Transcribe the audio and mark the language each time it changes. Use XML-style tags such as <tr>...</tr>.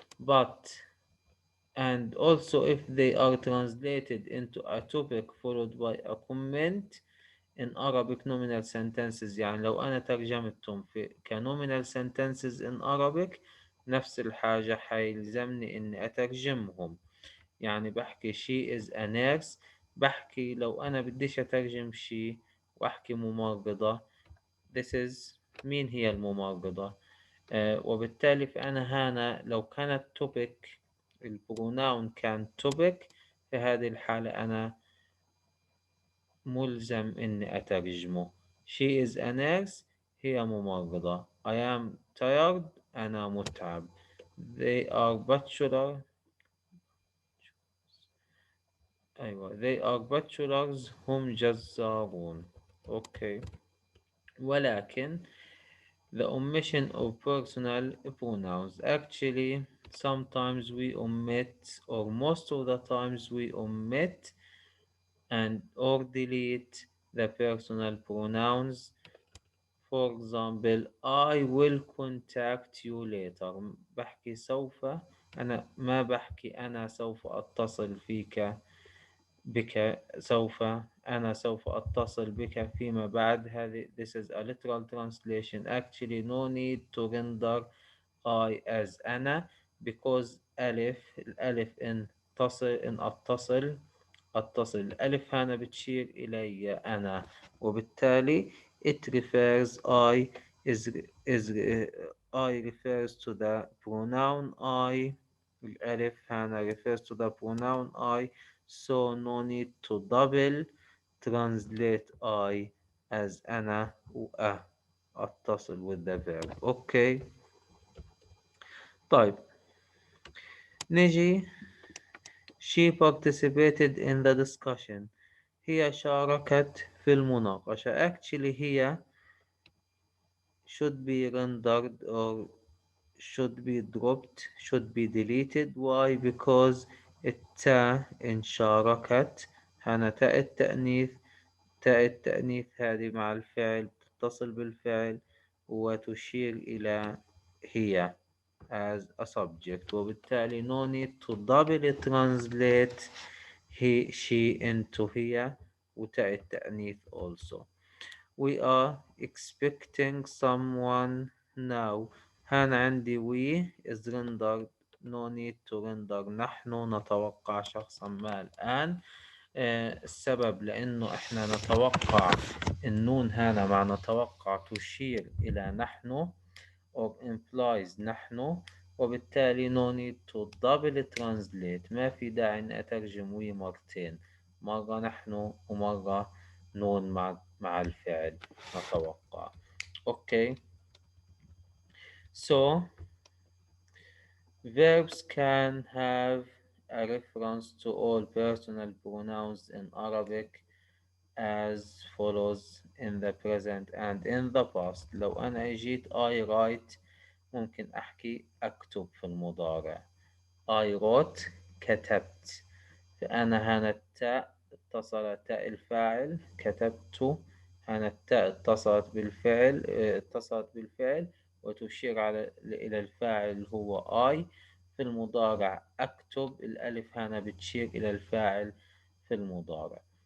<en>But and also if they are translated into a topic followed by a comment in Arabic nominal sentences،</en> <ar>يعني لو أنا ترجمتهم في</ar> <en>كnominal sentences in Arabic</en> <ar>نفس الحاجة حيلزمني إني أترجمهم. يعني بحكي</ar> <en>she is a nurse،</en> <ar>بحكي لو أنا بديش أترجم she وأحكي ممرضة،</ar> <en>this is</en> <ar>مين هي الممرضة. وبالتالي فأنا هنا لو كانت topic البروناون كان topic، في هذه الحالة أنا ملزم إني أترجمه.</ar> <en>She is a nurse،</en> <ar>هي ممرضة.</ar> <en>I am tired،</en> <ar>أنا متعب.</ar> <en>They are bachelor،</en> <ar>أيوة</ar> <en>they are bachelors</en> <ar>هم جزارون. أوكي. ولكن</ar> <en>the omission of personal pronouns actually sometimes we omit or most of the times we omit and or delete the personal pronouns. For example I will contact you later،</en> <ar>بحكي سوف، أنا ما بحكي أنا سوف أتصل بك سوف، أنا سوف أتصل بك فيما بعد. هذه</ar> <en>this is a literal translation. Actually no need to render I as أنا</en> <ar>because الألف إن أتصل الألف هنا بتشير إلي أنا،</ar> <en>وبالتالي it refers is I refers to the pronoun I.</en> <ar>الألف هنا</ar> <en>refers to the pronoun I, so no need to double translate I as أنا أتصل with the verb.</en> <ar>أوكي. طيب نجي</ar> <en>she participated in the discussion،</en> <ar>هي شاركت في المناقشة.</ar> <en>actually هي should be rendered or should be dropped should be deleted. why because</en> <ar>التاء إن شاركت هنا تاء التأنيث هذه مع الفعل تتصل بالفعل وتشير إلى هي</ar> <en>as a subject،</en> <ar>وبالتالي</ar> <en>no need to double translate she into</en> <ar>هي وتاء التأنيث also.</ar> <en>we are expecting someone now، هنا عندي we is rendered no need to render</en> <ar>نحن نتوقع شخصا ما الآن. السبب لأنه إحنا نتوقع النون هنا مع نتوقع تشير إلى نحن</ar> <en>or implies</en> <ar>نحن، وبالتالي</ar> <en>no need to double translate.</en> <ar>ما في داعي إني أترجم وي مرتين، مرة نحن ومرة نون مع الفعل نتوقع. أوكي.</ar> <en>so verbs can have a reference to all personal pronouns in Arabic as follows in the present and in the past.</en> <ar>لو أنا جيت</ar> <en>I write</en> <ar>ممكن أحكي أكتب في المضارع.</ar> <en>I wrote</en> <ar>كتبت. فأنا هنا التاء اتصلت تاء الفاعل كتبت، هنا التاء اتصلت بالفعل وتشير إلى الفاعل هو I. في المضارع أكتب الألف هنا بتشير إلى الفاعل في المضارع.</ar>